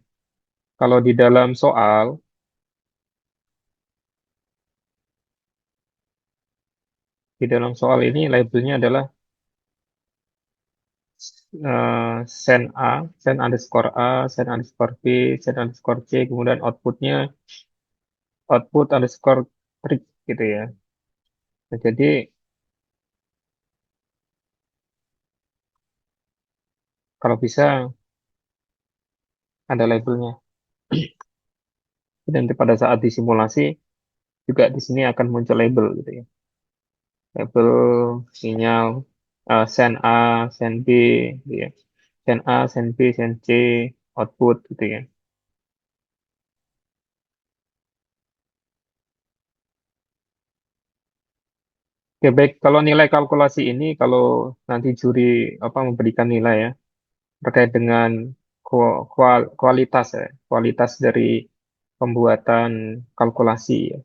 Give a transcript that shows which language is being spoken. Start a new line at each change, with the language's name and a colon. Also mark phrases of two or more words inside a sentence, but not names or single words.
Indonesian: Kalau di dalam soal, di dalam soal ini labelnya adalah
English: send A, send underscore A, send underscore B, send underscore C,
Indonesian: kemudian outputnya
English: output underscore trick
Indonesian: gitu ya. Nah, jadi kalau bisa ada labelnya. Dan nanti pada saat disimulasi juga di sini akan muncul label gitu ya. Label sinyal
English: send A, send B,
Indonesian: gitu ya.
English: Send A, send B, send C, output gitu ya.
Indonesian: Oke, baik. Kalau nilai kalkulasi ini, kalau nanti juri apa memberikan nilai ya terkait dengan kualitas ya, kualitas dari pembuatan kalkulasi ya.